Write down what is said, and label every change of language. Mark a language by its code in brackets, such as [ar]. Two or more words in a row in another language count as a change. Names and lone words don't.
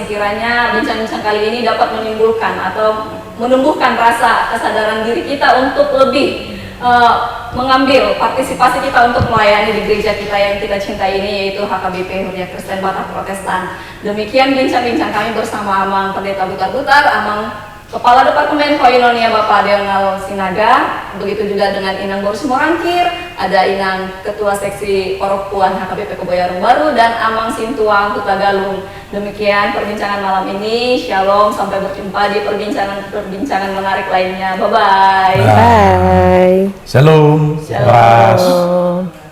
[id] Kiranya bincang-bincang kali ini dapat menimbulkan atau menumbuhkan rasa kesadaran diri kita untuk lebih mengambil partisipasi kita untuk melayani di gereja kita yang kita cintai ini, yaitu HKBP Huria Kristen Batak Protestan. Demikian bincang-bincang kami bersama Amang Pendeta Butar-Butar, Amang Kepala Departemen Koinonia Bapak Deonal Sinaga, begitu juga dengan Inang Boris Morangkir, ada Inang Ketua Seksi Poropuan HKBP Kebayoran Baru, dan Amang Sintua Huta Galung. Demikian perbincangan malam ini. Shalom, sampai berjumpa di perbincangan menarik lainnya. [en] Bye-bye. Bye. [id] Shalom. Shalom. Ras. Oh.